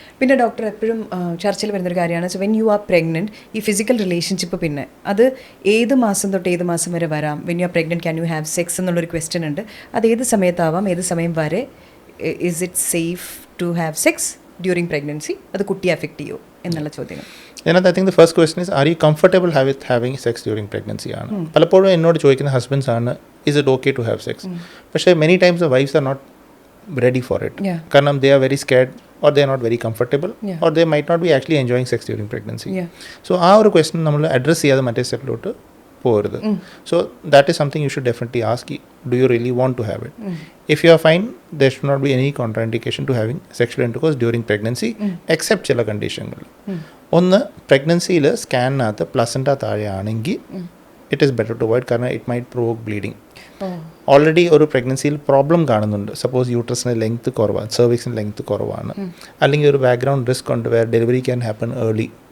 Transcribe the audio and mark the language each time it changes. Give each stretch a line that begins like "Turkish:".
Malayalam: പിന്നെ ഡോക്ടർ എപ്പോഴും ചർച്ചയിൽ വരുന്നൊരു കാര്യമാണ്,
English: so when you are pregnant,
Malayalam: ഈ ഫിസിക്കൽ റിലേഷൻഷിപ്പ് പിന്നെ അത് ഏത് മാസം തൊട്ട് ഏത് മാസം വരെ വരാം?
English: when you are pregnant can you have sex
Malayalam: എന്നുള്ളൊരു ക്വസ്റ്റ്യൻ ഉണ്ട്. അത് ഏത് സമയത്താവാം, ഏത് സമയം വരെ?
English: Is it safe to have sex during pregnancy?
Malayalam: അത് കുട്ടിയെ അഫക്റ്റ് ചെയ്യുമോ എന്നുള്ള ചോദ്യങ്ങൾ.
English: I think the first question is, are you comfortable with having sex during pregnancy?
Malayalam: പലപ്പോഴും എന്നോട് ചോദിക്കുന്ന ഹസ്ബൻഡ്സ് ആണ്,
English: is it okay to have sex? പക്ഷേ many times the wives are not ready for it.
Malayalam: കാരണം
English: they are very scared, or they are not very comfortable, or they might not be actually enjoying sex during pregnancy.
Malayalam: So ആ ഒരു question നമ്മൾ address ചെയ്യാതെ മറ്റേ സ്റ്റെപ്പിലോട്ട് പോകരുത്.
English: So that is something you should definitely ask, do you really want to have it? If you are fine, there should not be any contraindication to having sexual intercourse during pregnancy, except
Malayalam: ചില കണ്ടീഷനുകൾ. ഒന്ന്, പ്രഗ്നൻസിയിൽ സ്കാനിനകത്ത് placenta താഴെയാണെങ്കിൽ
English: It is better to avoid, കാരണം it might provoke bleeding.
Malayalam: Already ഒരു പ്രഗ്നൻസിയിൽ problem കാണുന്നുണ്ട്, suppose യൂട്രസിൻ്റെ length കുറവാണ്, സെർവിക്സിൻ്റെ length കുറവാണ്, അല്ലെങ്കിൽ ഒരു ബാക്ക്ഗ്രൗണ്ട് റിസ്ക് ഉണ്ട്
English: Where delivery can happen early.